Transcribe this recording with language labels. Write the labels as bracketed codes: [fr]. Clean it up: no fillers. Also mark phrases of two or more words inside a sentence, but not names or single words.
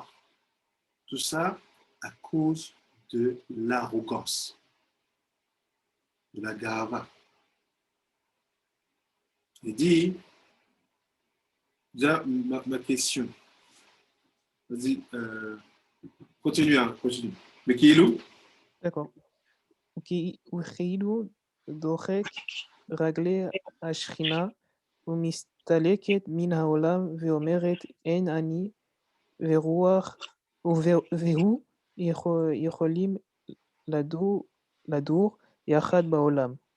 [fr] Tout ça à cause de l'arrogance, de la gava. Il dit, déjà, ma question, vas-y, continue. Mais qui est loup? D'accord. [he] וכאילו דוחק רגלי השכינה ומסתלקת מן העולם ואומרת אין אני ורוח והוא יכולים לדור יחד בעולם.